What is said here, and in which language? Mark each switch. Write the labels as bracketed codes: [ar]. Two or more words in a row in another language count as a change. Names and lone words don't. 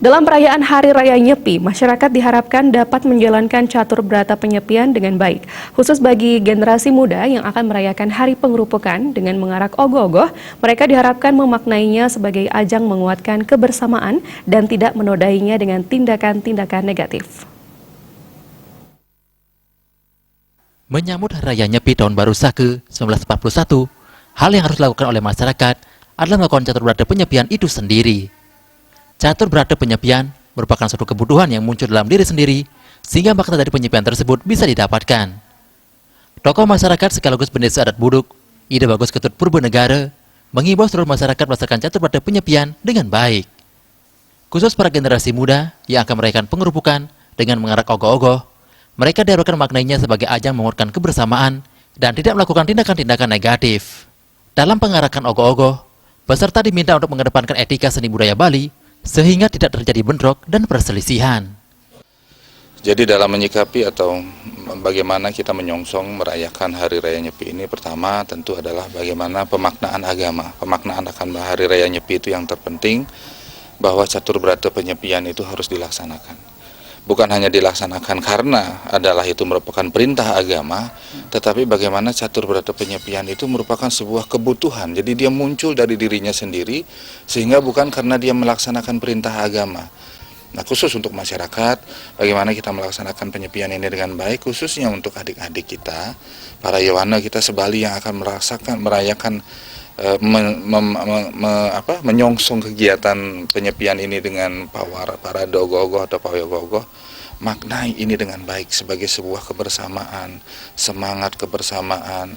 [id] Dalam perayaan Hari Raya Nyepi, masyarakat diharapkan dapat menjalankan catur berata penyepian dengan baik, khusus bagi generasi muda yang akan merayakan Hari Pengerupukan dengan mengarak ogoh-ogoh. Mereka diharapkan memaknainya sebagai ajang menguatkan kebersamaan dan tidak menodainya dengan tindakan-tindakan negatif. Menyambut Hari Raya Nyepi Tahun Baru Sake 1941, hal yang harus dilakukan oleh masyarakat adalah melakukan catur berata penyepian itu sendiri. Catur berata penyepian merupakan suatu kebutuhan yang muncul dalam diri sendiri, sehingga makna dari penyepian tersebut bisa didapatkan. Tokoh masyarakat sekaligus pendeta adat Buduk, Ide Bagus Ketut Purbanegara, mengimbau seluruh masyarakat melaksanakan catur berata penyepian dengan baik. Khusus para generasi muda yang akan merayakan pengerupukan dengan mengarak ogoh-ogoh, mereka diharapkan maknanya sebagai ajang menguatkan kebersamaan dan tidak melakukan tindakan-tindakan negatif. Dalam pengarakan ogoh-ogoh, peserta diminta untuk mengedepankan etika seni budaya Bali sehingga tidak terjadi bentrok dan perselisihan. Jadi dalam menyikapi atau bagaimana kita menyongsong merayakan Hari Raya Nyepi ini, pertama tentu adalah bagaimana pemaknaan agama. Pemaknaan akan Hari Raya Nyepi itu yang terpenting, bahwa catur berata penyepian itu harus dilaksanakan. Bukan hanya dilaksanakan karena adalah itu merupakan perintah agama, tetapi bagaimana catur berata penyepian itu merupakan sebuah kebutuhan. Jadi dia muncul dari dirinya sendiri, sehingga bukan karena dia melaksanakan perintah agama. Nah, khusus untuk masyarakat, bagaimana kita melaksanakan penyepian ini dengan baik, khususnya untuk adik-adik kita, para Yowana kita sebali yang akan merayakan menyongsong kegiatan penyepian ini dengan para ogoh-ogoh atau pawai ogoh-ogoh, maknai ini dengan baik sebagai sebuah kebersamaan, semangat kebersamaan.